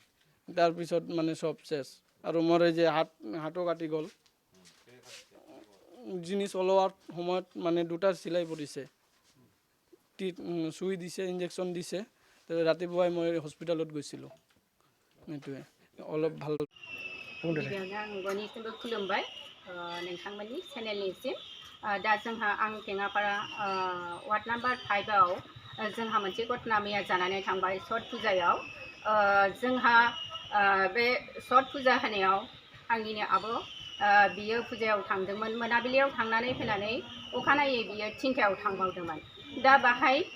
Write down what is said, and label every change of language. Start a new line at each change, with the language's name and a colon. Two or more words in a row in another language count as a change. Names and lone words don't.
Assamese: তাৰপিছত মানে সব শেষ আৰু মোৰ এই যে হাতো কাটি গ'ল জিনিস ওলোৱাৰ সময়ত মানে দুটাৰ চিলাই পৰিছে চুই দিছে ইনজেকশ্যন দিছে ৰাতিপুৱাই মই হস্পিটালত গৈছিলোঁ এইটোৱে অলপ ভাল
Bodo: गिबियावनो आं बयनिसिमबो खुलुमबाय नोंथांमोननि चेनेलनिसिम दा जोंहा आं टेङापारा वार्ड नाम्बार 5आव जोंहा मोनसे घटना मैया जानानै थांबाय छठ फुजायाव जोंहा बे छठ फुजा होनायाव आंनिनो आब' बियो फुजायाव थांदोंमोन मोनाबिलियाव थांनानै फैनानै अखानायै बियो 3टायाव थांबावदोंमोन दा बाहाय